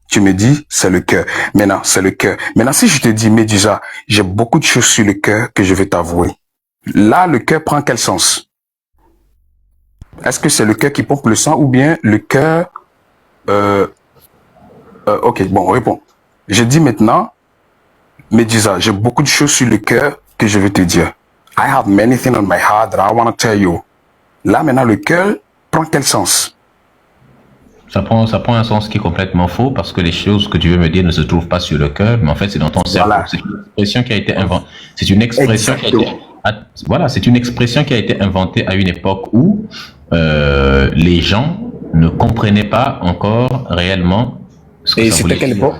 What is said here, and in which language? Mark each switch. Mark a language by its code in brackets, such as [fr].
[fr] Tu me dis, c'est le cœur. Maintenant, c'est le cœur. Maintenant, si je te dis, Médusa, j'ai beaucoup de choses sur le cœur que je vais t'avouer. Là, le cœur prend quel sens? Est-ce que c'est le cœur qui pompe le sang ou bien le cœur... ok, bon, réponds. Je dis maintenant, Médusa, j'ai beaucoup de choses sur le cœur que je vais te dire. [en] I have many things on my heart that I want to tell you. [fr] Là, maintenant, le cœur prend quel sens? Ça prend un sens qui est complètement faux parce que les choses que tu veux me dire ne se trouvent pas sur le cœur, mais en fait, c'est dans ton cerveau. C'est une expression qui a été inventée. C'est une expression qui a été... c'est une expression qui a été inventée à une époque où les gens ne comprenaient pas encore réellement ce que ça voulait dire.